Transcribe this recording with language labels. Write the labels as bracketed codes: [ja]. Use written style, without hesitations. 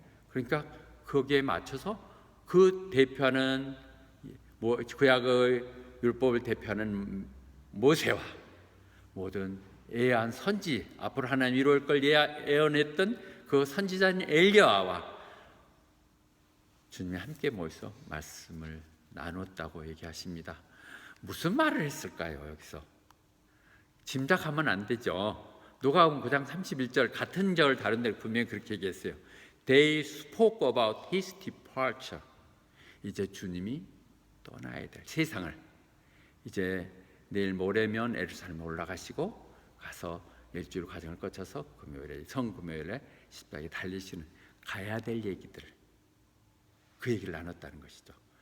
[ko] 그러니까 거기에 맞춰서 그 대표하는 구약의 율법을 대표하는 모세와 모든 예언 선지, 앞으로 하나님 이루어질 걸 예언했던 그 선지자인 엘리야와 주님이 함께 모여서 말씀을 나눴다고 얘기하십니다. 무슨 말을 했을까요? 여기서 짐작하면 안 되죠. 누가복음 9장 31절 같은 절을 다른 데 분명히 그렇게 얘기했어요. [en] They spoke about his departure. [ko] 이제 주님이 떠나야 될 세상을, 이제 내일 모레면 예루살렘에 올라가시고 가서 일주일 과정을 거쳐서 금요일에 성금요일에 십자가에 달리시는 가야 될 얘기들을, 그 얘기를 나눴다는 것이죠.